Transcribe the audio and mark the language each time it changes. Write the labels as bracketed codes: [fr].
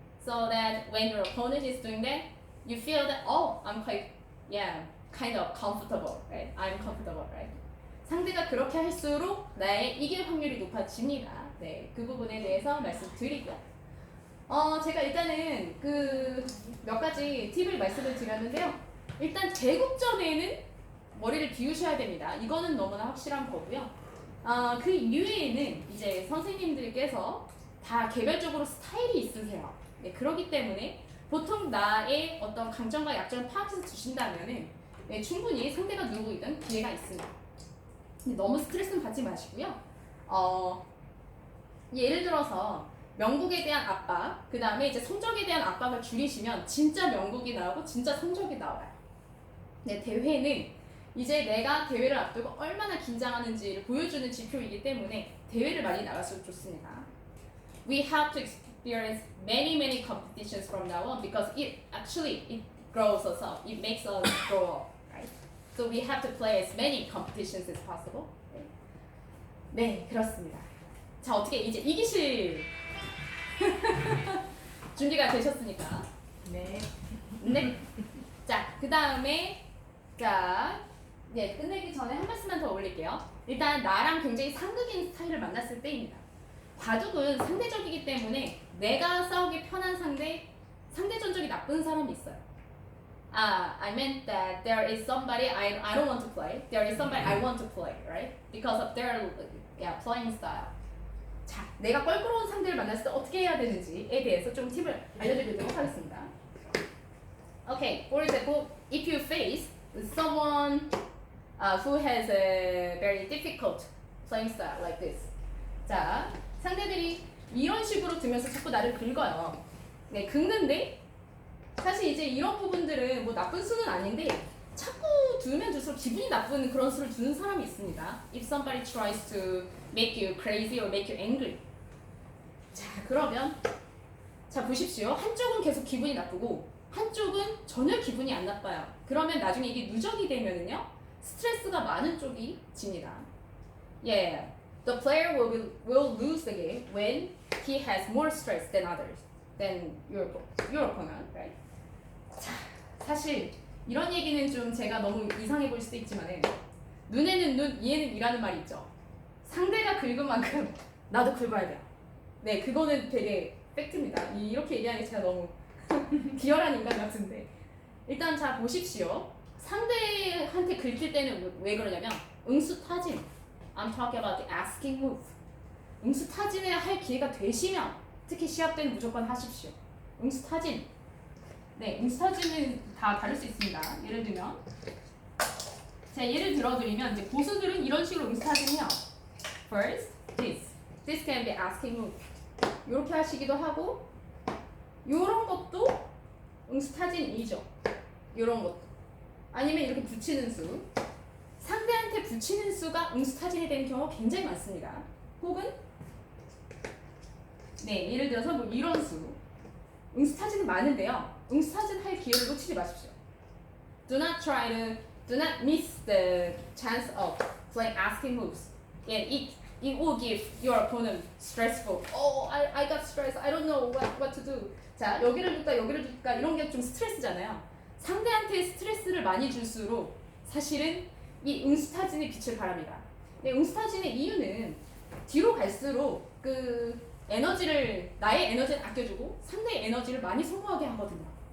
[en] So that when your opponent is doing that, you feel that I'm kind of comfortable, right? I'm comfortable, right? [ko] 상대가 그렇게 할수록 나의 이길 확률이 높아집니다. 네, 그 부분에 대해서 말씀드리고요. 제가 일단은 그 몇 가지 팁을 말씀을 드렸는데요. 일단 제국전에는 머리를 비우셔야 됩니다. 이거는 너무나 확실한 거고요. 그 이외에는 이제 선생님들께서 다 개별적으로 스타일이 있으세요. 네, 그렇기 때문에 보통 나의 어떤 강점과 약점을 파악해서 주신다면은 네, 충분히 상대가 누구이든 기회가 있습니다. 근데 너무 스트레스는 받지 마시고요. 예를 들어서 명국에 대한 압박, 그 다음에 이제 성적에 대한 압박을 줄이시면 진짜 명국이 나오고 진짜 성적이 나와요. 네, 대회는 이제 내가 대회를 앞두고 얼마나 긴장하는지를 보여주는 지표이기 때문에 대회를 많이 나갈수록 좋습니다. [en] We have to experience many competitions from now on because it grows us up. It makes us grow up, right? So we have to play as many competitions as possible. [ko] 네, 그렇습니다. 자, 어떻게 이제 이기실 준비가 되셨으니까. 네. 자, 그 다음에 끝내기 전에 한 말씀만 더 올릴게요. 일단 나랑 굉장히 상극인 스타일을 만났을 때입니다. 바둑은 상대적이기 때문에 내가 싸우기 편한 상대 전적이 나쁜 사람이 있어요. [en] I meant that there is somebody I don't want to play. There is somebody I want to play, right? Because of their playing style. [ko] 자, 내가 껄끄러운 상대를 만났을 때 어떻게 해야 되는지에 대해서 좀 팁을 알려드리도록 하겠습니다. [en] Okay, for example, if you face someone who has a very difficult playing style like this. [ko] 자, 상대들이 이런 식으로 두면서 자꾸 나를 긁어요. 네, 긁는데 사실 이제 이런 부분들은 뭐 나쁜 수는 아닌데 자꾸 두면 둘수록 기분이 나쁜 그런 수를 두는 사람이 있습니다. [en] If somebody tries to make you crazy or make you angry. [ko] 자, 그러면 보십시오. 한쪽은 계속 기분이 나쁘고 한쪽은 전혀 기분이 안 나빠요. 그러면 나중에 이게 누적이 되면은요 스트레스가 많은 쪽이 집니다. [en] The player will lose the game when he has more stress than others, than your opponent, right? [ko] 자, 사실 이런 얘기는 좀 제가 너무 이상해 보일 수도 있지만은 눈에는 눈, 이에는 이라는 말이 있죠. 상대가 긁은 만큼 나도 긁어야 돼요. 네, 그거는 되게 팩트입니다. 이렇게 얘기하는 게 제가 너무 비열한 인간 같은데. 일단 자 보십시오. 상대한테 긁힐 때는 왜 그러냐면 응수타진. [en] I'm talking about the asking move. [ko] 응수타진을 할 기회가 되시면 특히 시합 때는 무조건 하십시오. 응수타진. 네, 응수타진은 다 다를 수 있습니다. 예를 들면 제가 예를 들어드리면 이제 고수들은 이런 식으로 응수타진해요. [en] First, this. This can be asking move. [ko] 이렇게 하시기도 하고 요런 것도 응수타진이죠. 요런 것도. 아니면 이렇게 붙이는 수. 상대한테 붙이는 수가 응수타진이 되는 경우가 굉장히 많습니다. 혹은 네, 예를 들어서 뭐 이런 수. 응수타진은 많은데요. 응수타진 할 기회를 놓치지 마십시오. [en] Do not miss the chance of playing asking moves. And it will give your opponent stressful. Oh, I got stressed. I don't know what to do. [ko] 자, 여기를 줄까 여기를 줄까 이런 게 좀 스트레스잖아요. 상대한테 스트레스를 많이 줄수록 사실은 이 응수타진의 빛을 발합니다. 네, 응수타진의 이유는 뒤로 갈수록 그 에너지를 나의 에너지를 아껴주고 상대의 에너지를 많이 소모하게 하거든요.